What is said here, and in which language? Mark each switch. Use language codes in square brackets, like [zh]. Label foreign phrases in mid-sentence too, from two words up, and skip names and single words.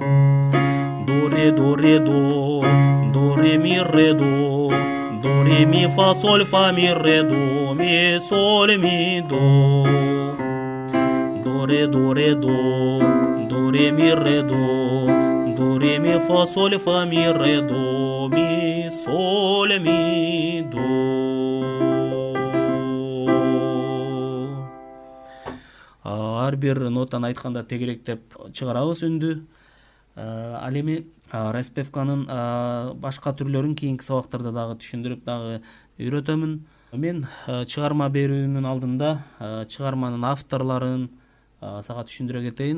[ky] До ре до ре ми ре до ре ми фа соль фа ми ре до ми соль ми до. До ре до ре ми ре до ре ми фа соль фа ми ре до ми соль ми до. Ар бир нотаны айтканда тегеректеп чыгарабыз үндү. Ал эми распевканын башка түрлөрүн кийинки сабактарда дагы түшүндүрүп дагы үйрөтөмүн. Мен чыгарма берүүнүн алдында чыгарманын авторлорун сага түшүндүрө кетейин.